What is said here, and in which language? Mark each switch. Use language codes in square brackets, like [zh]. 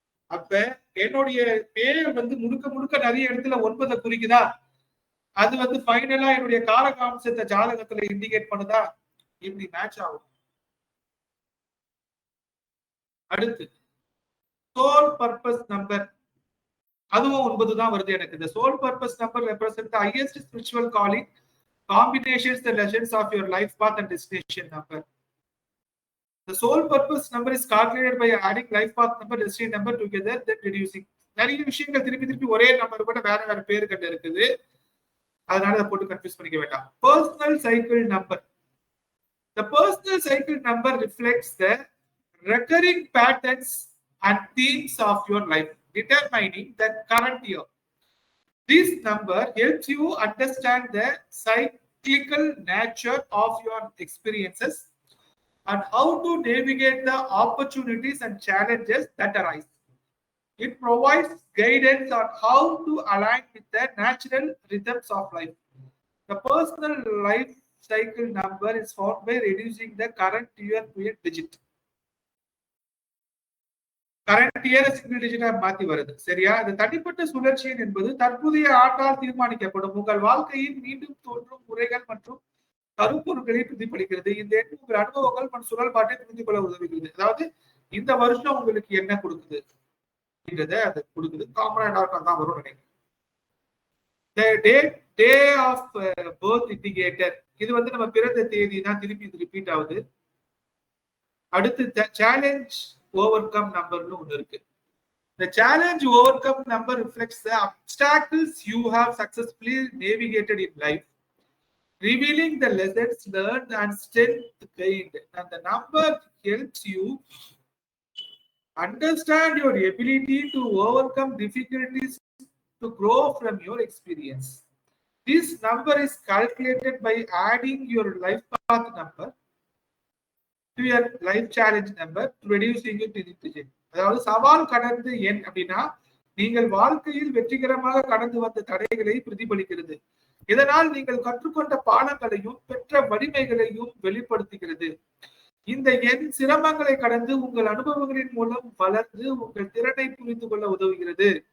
[ta] அப்ப என்னுடைய பேர் வந்து முழுக்க முழுக்க நிறைய இடத்துல 9 குறிக்குதா? அது வந்து ஃபைனலா என்னுடைய காரகாம்சத்தை ஜாதகத்துல இண்டிகேட் பண்ணுதா? இப்படி மேட்ச் ஆகும். அடுத்து சோல் பர்பஸ் நம்பர், அதுவும் 9 தான் வருது எனக்கு. [en] இந்த soul purpose number represent the highest spiritual calling, combinations, the lessons of your life path and destination number. The soul purpose number is calculated by adding life path number, destination number together, then reducing. [ta] நிறைய விஷயங்கள் திருப்பி திருப்பி ஒரே number கூட வேற வேற பேரு கண்டு இருக்குது, அதனால அதை போட்டு கன்ஃபியூஸ் பண்ணிக்க வேண்டாம். Personal cycle number. [en] The personal cycle number reflects the recurring patterns and themes of your life, determining the current year. This number helps you understand the cyclical nature of your experiences and how to navigate the opportunities and challenges that arise. It provides guidance on how to align with the natural rhythms of life. The personal life cycle number is found by reducing the current year to a digit. [ta] Current year single டிஜிட்டா மாத்தி வருது. சரியா? இந்த தனிப்பட்ட சுழற்சியின் என்பது தற்போதைய ஆட்டால் தீர்மானிக்கப்படும் உங்கள் வாழ்க்கையில் மீண்டும் தோன்றும் முறைகள் மற்றும் கருப்பொருட்களை பிரதிபலிக்கிறது. இந்த எண் உங்கள் அனுபவங்கள் மற்றும் சுழல்பாட்டை புரிந்து கொள்ள உதவுகிறது. அதாவது இந்த வருஷம் உங்களுக்கு என்ன கொடுக்குது அப்படின்றத அது கொடுக்குது. காமனா தான் வரும் நினைக்கிறேன். டே ஆஃப் பர்த் இண்டிகேட்டர், இது வந்து நம்ம பிறந்த தேதி தான் திருப்பி ரிப்பீட் ஆகுது. அடுத்து சேலஞ்ச் overcome நம்பர்னு ஒன்று இருக்கு. [en] The challenge overcome number reflects the obstacles you have successfully navigated in life, revealing the lessons learned and strength gained. And the number helps you understand your ability to overcome difficulties to grow from your experience. This number is calculated by adding your life path number to your life challenge number, reducing it to digit. [ta] அதாவது சவால் கடந்து எண் அப்படின்னா நீங்கள் வாழ்க்கையில் வெற்றிகரமாக கடந்து வந்த தடைகளை பிரதிபலிக்கிறது. இதனால் நீங்கள் கற்றுக்கொண்ட பாடங்களையும் பெற்ற வலிமைகளையும் வெளிப்படுத்துகிறது. இந்த எண் சிரமங்களை கடந்து உங்கள் அனுபவங்களின் மூலம் வளர்ந்து உங்கள் திறனை புரிந்து கொள்ள உதவுகிறது.